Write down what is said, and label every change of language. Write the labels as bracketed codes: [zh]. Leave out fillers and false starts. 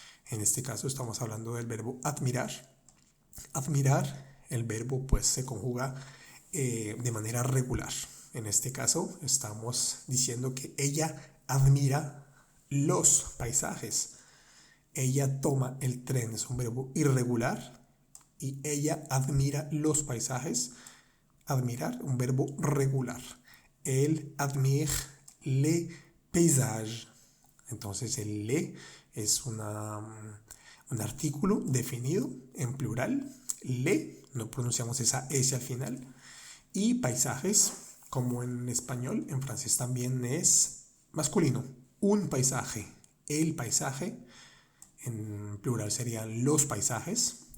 [es] En este caso estamos hablando del verbo admirar. Admirar, el verbo pues se conjuga de manera regular. En este caso estamos diciendo que ella admira los paisajes. Ella toma el tren, es un verbo irregular, y ella admira los paisajes. Admirar, un verbo regular. [fr] Elle admire les paysages. [es] Entonces el le es un artículo definido en plural. Le, no pronunciamos esa S al final. Y paisajes, como en español, en francés también es masculino. Un paisaje, el paisaje, en plural serían los paisajes.